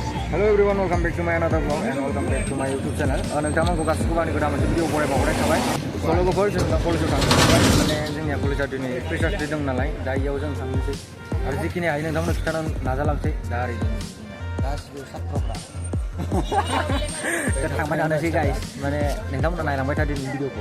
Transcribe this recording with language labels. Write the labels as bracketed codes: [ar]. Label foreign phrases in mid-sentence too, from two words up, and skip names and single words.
[en] Hello everyone, welcome back to my another vlog and welcome back to my YouTube channel. [brx] नोंथांमोनखौ गासिबो आंनि गोदान मोनसे भिडिअ बरायबावनाय थाबाय। सल'गोफोर जों कलेजाव थांनो माने जोंनिया कलेजाव दिनै [en] freshers day [brx] दं नालाय दा इयाव जों थांनोसै आरो जिखिनि हायो नोंथांमोननो खिथानो नाजालांसै दा ओरै गासिबो सात्रफ्रा थांबाय थानोसै गाइस माने नोंथांमोना नायलांबाय था दिनै भिडिअखौ।